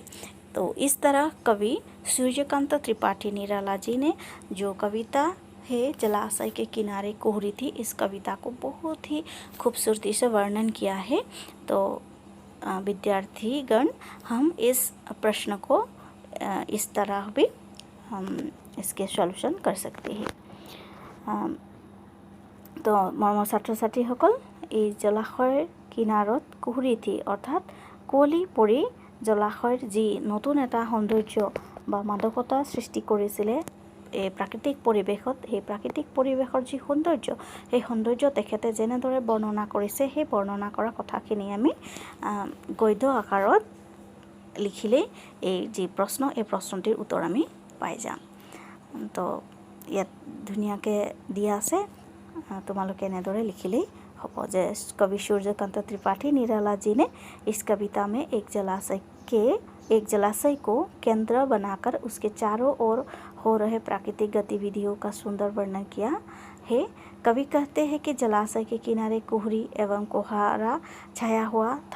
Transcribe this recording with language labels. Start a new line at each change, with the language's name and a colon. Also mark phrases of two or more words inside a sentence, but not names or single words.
Hindi: तो इस तरह कवि सूर्यकांत त्रिपाठी निराला जी ने जो कविता है जलाशय के किनारे कुहरी थी इस कविता को बहुत ही खूबसूरती से वर्णन किया है। तो विद्यार्थीगण हम इस प्रश्न को इस तरह भी हम इसके सॉल्यूशन कर सकते हैं।
Assamese: तो मरমৰ ছাত্ৰ-ছাত্ৰীসকল এই জলাশয়ৰ কিনাৰত
Hindi: कुहरी थी
Assamese: অৰ্থাৎ কুঁৱলী পৰি জলাশয়ৰ যি নতুন এটা সৌন্দৰ্য বা মাদকতা সৃষ্টি কৰিছিলে এই প্ৰাকৃতিক পৰিৱেশত। সেই প্ৰাকৃতিক পৰিৱেশৰ যি সৌন্দৰ্য, সেই সৌন্দৰ্য তেখেতে যেনেদৰে বৰ্ণনা কৰিছে, সেই বৰ্ণনা কৰা কথাখিনি আমি গদ্য আকাৰত লিখিলেই এই যি প্ৰশ্ন, এই প্ৰশ্নটিৰ উত্তৰ আমি পাই যাম। তো ইয়াত ধুনীয়াকৈ দিয়া আছে, তোমালোকে এনেদৰে লিখিলেই হ'ব যে
Hindi: कवि सूर्यकांत त्रिपाठी निराला जी ने इस कविता में एक जलाशय को केंद्र बनाकर उसके चारों ओर हो रहे प्राकृतिक गतिविधियों का सुंदर वर्णन किया है। कवि कहते हैं कि जलाशय के किनारे कोहरी एवं कोहरा छाया हुआ था।